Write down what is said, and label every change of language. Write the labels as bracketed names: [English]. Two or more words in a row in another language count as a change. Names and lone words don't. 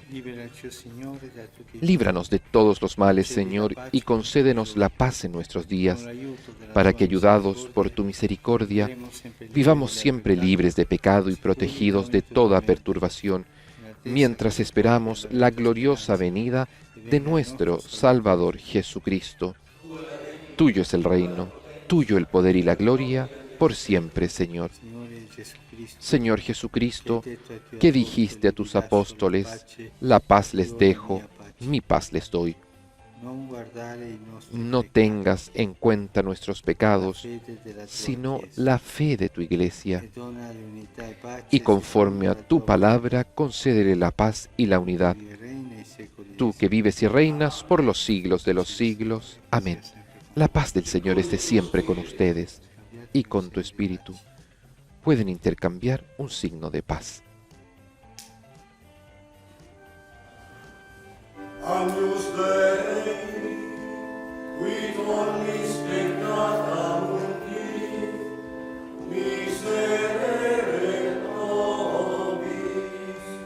[Spanish] Líbranos de todos los males, Señor, y concédenos la paz en nuestros días, para que, ayudados por tu misericordia, vivamos siempre libres de pecado y protegidos de toda perturbación, mientras esperamos la gloriosa venida de nuestro Salvador Jesucristo. Tuyo es el reino, tuyo el poder y la gloria, por siempre, Señor. [Italian] Signore Gesù Cristo, [Spanish] Señor Jesucristo, [Italian] che detto ai tuoi [Spanish] que [Italian] apostoli, [Spanish] dijiste a tus [Italian] vi lascio [Spanish] apóstoles, [Italian] pace, [Spanish] la paz les [Italian] vi do [Spanish] dejo, [Italian] mia pace. [Spanish] mi paz les doy. [Italian] Non guardare i nostri [Spanish] No [Italian] peccati, [Spanish] tengas en cuenta nuestros [Italian] la [Spanish] pecados, [Italian] fede della tua [Spanish] sino [Italian] Chiesa, [Spanish] la fe de tu iglesia, [Italian] e dona unità e pace [Spanish] y conforme a [Italian] secondo la [Spanish] tu [Italian] tua [Spanish] palabra concédele la paz y la unidad. [Italian] volontà, che reina ai secoli dei [Spanish] Tú que [Italian] secoli. [Spanish] vives y reinas por los siglos de los siglos. Amén. La paz del Señor esté siempre con ustedes y con tu espíritu. Pueden intercambiar un signo de paz. [Latin] Agnus Dei, qui tollis peccata mundi, miserere nobis.